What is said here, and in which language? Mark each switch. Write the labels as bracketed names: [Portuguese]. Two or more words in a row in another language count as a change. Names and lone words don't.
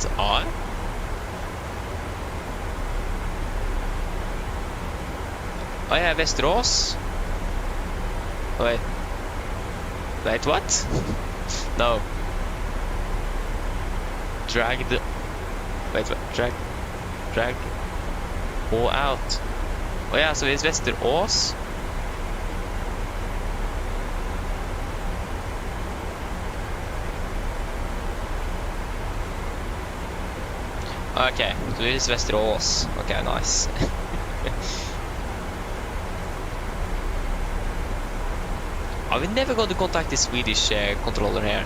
[English] Oh yeah, Västerås. Wait, what? No. Drag. og out. [Norwegian] Og ja, så vi er Vesterås. [English] Okay, so this is Vesterås. Okay, nice. Are we never going to contact the Swedish controller here?